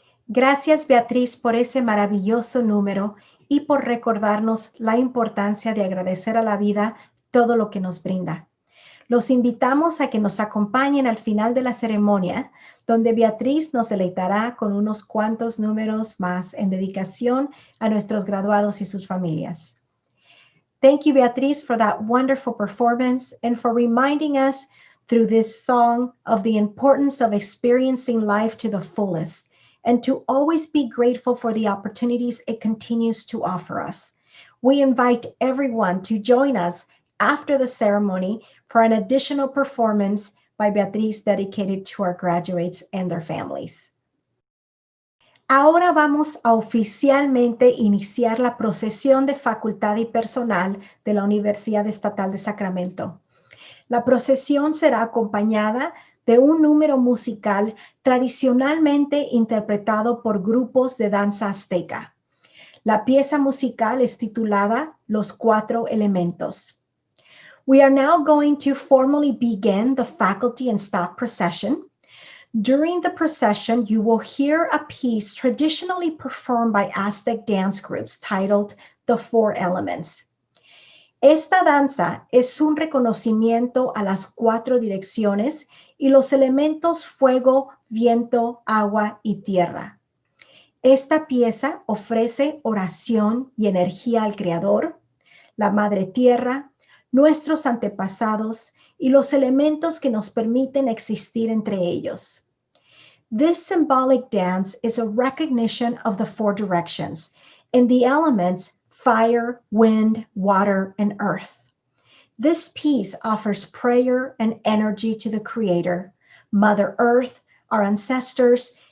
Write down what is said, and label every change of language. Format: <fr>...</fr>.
<es>Gracias, Beatriz, por ese maravilloso número y por recordarnos la importancia de agradecer a la vida todo lo que nos brinda. Los invitamos a que nos acompañen al final de la ceremonia, donde Beatriz nos deleitará con unos cuantos números más en dedicación a nuestros graduados y sus familias.</es> <en>Thank you, Beatriz, for that wonderful performance and for reminding us through this song of the importance of experiencing life to the fullest and to always be grateful for the opportunities it continues to offer us. We invite everyone to join us after the ceremony for an additional performance by Beatriz dedicated to our graduates and their families.</en> <es>Ahora vamos a oficialmente iniciar la procesión de facultad y personal de la Universidad Estatal de Sacramento. La procesión será acompañada de un número musical tradicionalmente interpretado por grupos de danza azteca. La pieza musical es titulada Los Cuatro Elementos.</es> <en>We are now going to formally begin the faculty and staff procession. During the procession, you will hear a piece traditionally performed by Aztec dance groups titled The Four Elements.</en> <es>Esta danza es un reconocimiento a las cuatro direcciones y los elementos fuego, viento, agua y tierra. Esta pieza ofrece oración y energía al Creador, la Madre Tierra, nuestros antepasados y los elementos que nos permiten existir entre ellos.</es> <en>This symbolic dance is a recognition of the four directions and the elements fire, wind, water, and earth. This piece offers prayer and energy to the Creator, Mother Earth, our ancestors,</en>